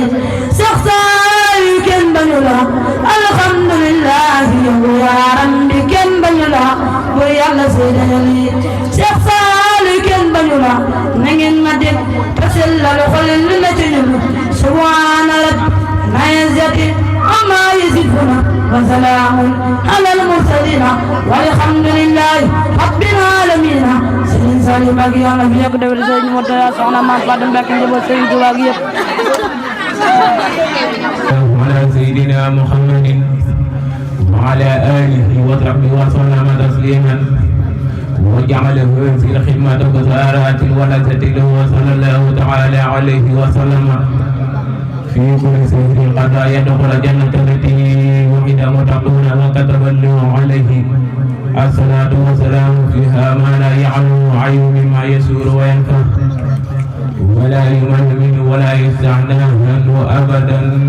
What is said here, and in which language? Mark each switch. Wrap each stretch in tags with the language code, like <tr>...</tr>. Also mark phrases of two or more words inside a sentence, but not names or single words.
<wo>Seex Saaliw kenn bañu la alhamdulillah yow yaaram bi kenn bañu la bur yàlla seede na lii Seex Saaliw kenn bañu la na ngeen ma dégg te sellal xol li la ci ñun</wo> <ar>سبحان رب العزة عما يصفون وسلام على المرسلين والحمد لله رب العالمين</ar> <wo>Sëriñ Saliou Mbacké yàlla fi yàgg déwén Sëriñ Mourtada soxna Maam Fatou Mbacké njaboot Sëriñ Tuubaa gi yëpp</wo> <ar>على سيدنا محمد وعلى آله وصحبه وسلم تسليما وجعله في خدمة بشارة ولذة له وصلى الله تعالى عليه وسلم في كل سير قد يدخل جنة التي وعد متقون وكتب له عليه الصلاة والسلام فيها ما لا يعلم عين مما يسور وينفع ولا يمل منه ولا يستعنى عنه أبدا</ar>